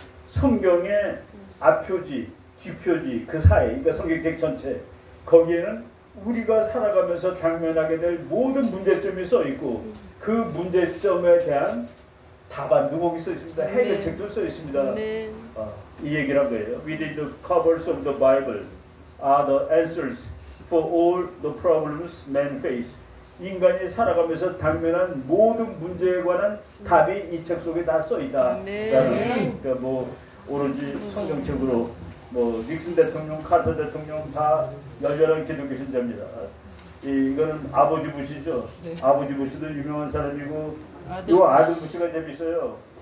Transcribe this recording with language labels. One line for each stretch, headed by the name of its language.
Korean: 성경의 앞표지, 뒷표지 그 사이, 그러니까 성경책 전체 거기에는 우리가 살아가면서 당면하게 될 모든 문제점이 써 있고 그 문제점에 대한 답안도 거기 써 있습니다. 해결책도 써 있습니다. 이 얘기를 한 거예요.
English: Within the covers of the Bible are the answers for all the problems men face.
Korean: 인간이 살아가면서 당면한 모든 문제에 관한 답이 이 책 속에 다 써 있다. 그러니까 뭐 오로지 성경책으로 뭐 닉슨 대통령, 카터 대통령 다 열렬한 기독교 신자입니다. 이거는 아버지 부시죠. 아버지 부시도 유명한 사람이고 요 아들 부시가 재밌어요.